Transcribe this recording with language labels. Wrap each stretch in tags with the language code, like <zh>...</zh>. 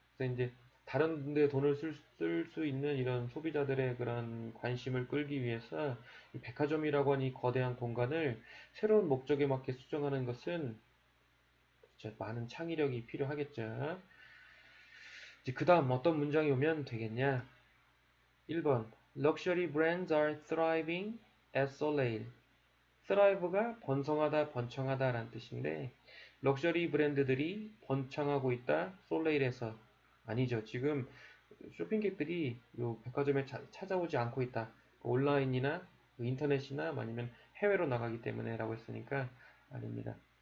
<ko>그래서 이제 다른 데 돈을 쓸 수 있는 이런 소비자들의 그런 관심을 끌기 위해서 이 백화점이라고 하는 이 거대한 공간을 새로운 목적에 맞게 수정하는 것은 그렇죠. 많은 창의력이 필요하겠죠. 이제 그 다음 어떤 문장이 오면 되겠냐?</ko> <en>1번 Luxury brands are thriving at Soleil.</en> <ko>thrive가 번성하다, 번창하다 라는 뜻인데 럭셔리 브랜드들이 번창하고 있다, 솔레일에서. 아니죠. 지금 쇼핑객들이 요 백화점에 찾아오지 않고 있다. 온라인이나 인터넷이나 아니면 해외로 나가기 때문에 라고 했으니까 아닙니다.</ko>